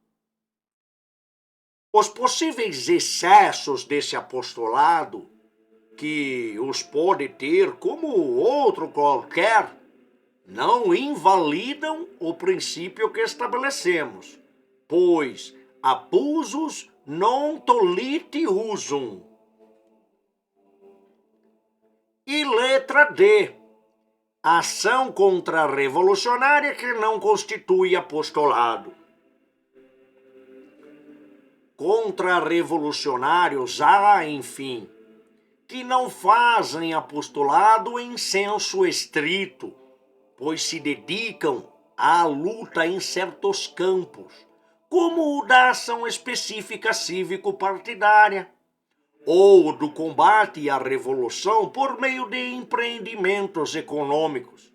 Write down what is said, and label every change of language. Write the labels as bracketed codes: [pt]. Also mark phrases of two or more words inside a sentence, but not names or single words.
[pt] Os possíveis excessos desse apostolado, que os pode ter como outro qualquer, não invalidam o princípio que estabelecemos, pois [la] abusus non tolite usum. [pt] E letra D. Ação contra-revolucionária que não constitui apostolado. Contra-revolucionários há, enfim, que não fazem apostolado em senso estrito, pois se dedicam à luta em certos campos, como o da ação específica cívico-partidária, ou do combate à revolução por meio de empreendimentos econômicos.